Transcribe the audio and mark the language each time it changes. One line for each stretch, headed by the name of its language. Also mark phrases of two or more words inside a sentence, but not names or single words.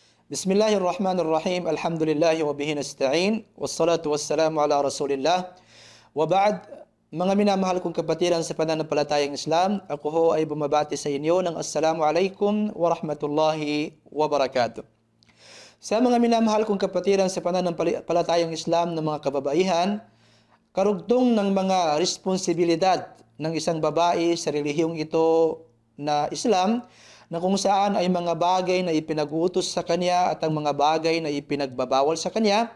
Arabic: بسم الله الرحمن الرحيم. الحمد لله وبه نستعين. والصلاة والسلام على رسول الله. وبعد,
Filipino: mga minamahal kong kapatiran sa pananampalatayang Islam, ako ho ay bumabati sa inyo ng
Arabic: السلام عليكم ورحمة الله وبركاته.
Filipino: Sa mga minamahal kong kapatiran sa pananampalatayang Islam ng mga kababaihan, karugtong ng mga responsibilidad ng isang babae sa relihiyong ito na Islam, na kung saan ay mga bagay na ipinag-uutos sa kanya at ang mga bagay na ipinagbabawal sa kanya.